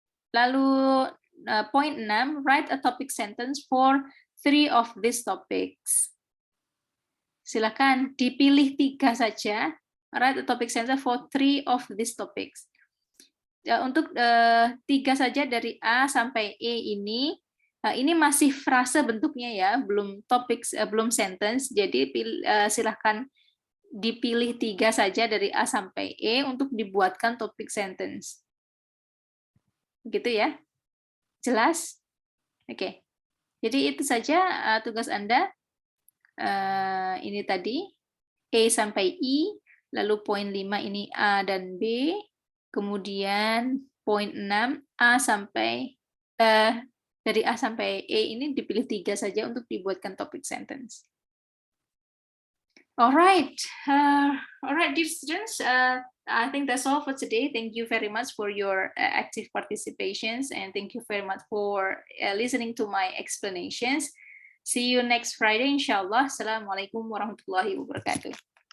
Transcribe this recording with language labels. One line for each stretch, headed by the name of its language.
Indonesian: Lalu
English: point 6, write a topic sentence for 3 of these topics.
Indonesian: Silakan dipilih 3 saja.
English: Write a topic sentence for 3 of these topics.
Indonesian: Untuk 3 saja dari A sampai E ini masih frase bentuknya ya, belum topik, belum sentence. Jadi silakan dipilih 3 saja dari A sampai E untuk dibuatkan topik sentence. Gitu ya. Jelas? Oke. Jadi itu saja tugas Anda. Ini tadi E sampai I, lalu poin 5 ini A dan B, kemudian poin 6 A sampai dari A sampai E ini dipilih 3 saja untuk dibuatkan topik sentence.
English: Alright, dear students, I think that's all for today. Thank you very much for your active participations, and thank you very much for listening to my explanations. See you next Friday, inshallah. Assalamualaikum warahmatullahi wabarakatuh.